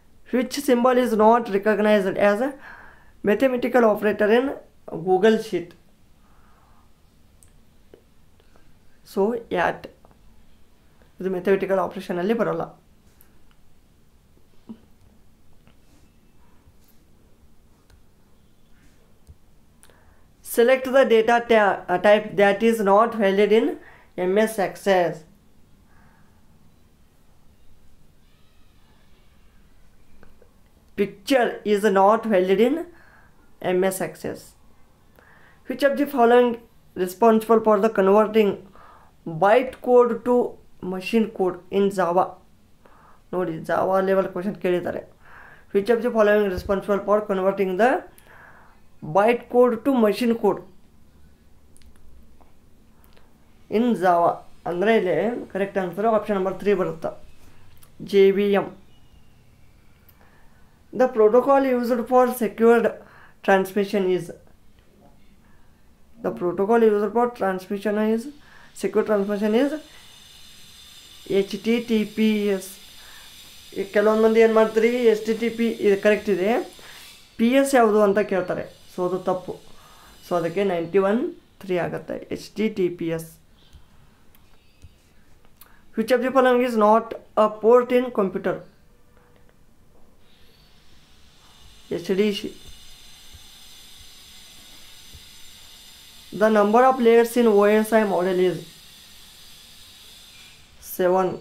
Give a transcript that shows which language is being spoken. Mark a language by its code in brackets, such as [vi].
[en] Which symbol is not recognized as a mathematical operator in Google Sheet. [kn] So at ಇದು mathematical ಆಪರೇಷನಲ್ಲಿ ಬರೋಲ್ಲ. [en] Select the data type that is not valid in MS Access. Picture is not valid in MS Access. Which of the following responsible for the converting bytecode to machine code in Java? [kn] ನೋಡಿ, Java level question ಕೇಳಿದ್ದಾರೆ. [en] which of the following responsible for converting the byte code to machine code in Java [kn] ಅಂದರೆ ಇಲ್ಲಿ correct answer option number 3 ಬರುತ್ತೆ, [en] JVM. The protocol used for secured transmission is, the protocol used for transmission is secure transmission is HTTPS. [kn] ಕೆಲವೊಂದು ಮಂದಿ ಏನು ಮಾಡ್ತೀರಿ, HTTP ಇದು correct ಇದೆ, PS ಯಾವುದು ಅಂತ ಕೇಳ್ತಾರೆ, ಸೊ ಅದು ತಪ್ಪು. ಸೊ ಅದಕ್ಕೆ 91(3) ಆಗುತ್ತೆ, HTTPS. [en] Which of the following is not a port in computer? HDC. The number of layers in OSI model is 7.